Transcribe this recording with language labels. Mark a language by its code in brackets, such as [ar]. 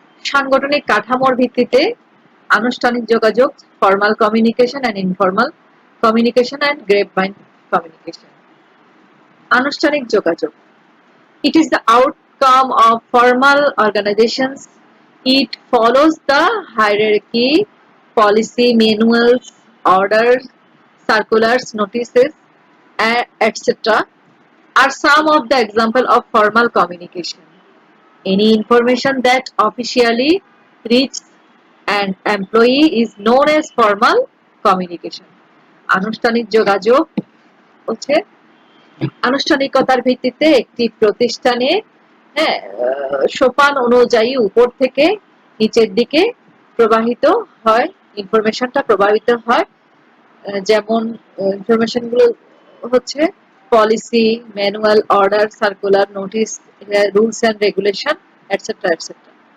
[bn] সাংগঠনিক কাঠামোর ভিত্তিতে আনুষ্ঠানিক যোগাযোগ, [en] Formal communication and informal communication and grapevine communication. [bn] আনুষ্ঠানিক যোগাযোগ, [en] it is the outcome of formal organizations. It follows the hierarchy, policy, manuals, orders, circulars, notices, etc. are some of the example of formal communication. Any information that officially reaches an employee is known as formal communication. [bn] আনুষ্ঠানিক যোগাযোগ হচ্ছে আনুষ্ঠানিকতার ভিত্তিতে একটি প্রতিষ্ঠানে, হ্যাঁ, সোপান অনুযায়ী উপর থেকে নিচের দিকে প্রবাহিত হয়, ইনফরমেশনটা প্রবাহিত হয়। যেমন ইনফরমেশনগুলো হচ্ছে policy, manual, order, circular, notice, rules and regulation, etcetera etcetera.